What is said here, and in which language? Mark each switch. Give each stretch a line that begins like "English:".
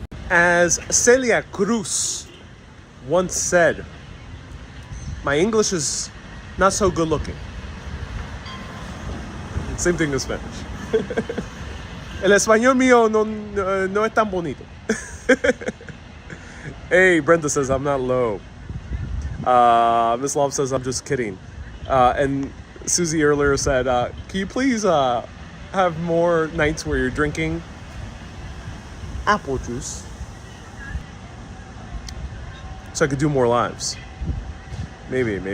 English: As Celia Cruz once said, my English is not so good looking. Same thing in Spanish.
Spanish: El español mío no es tan bonito.
English: Hey, Brenda says I'm not low. Miss Love says I'm just kidding. And Susie earlier said, can you please have more nights where you're drinking apple juice so I could do more lives? Maybe.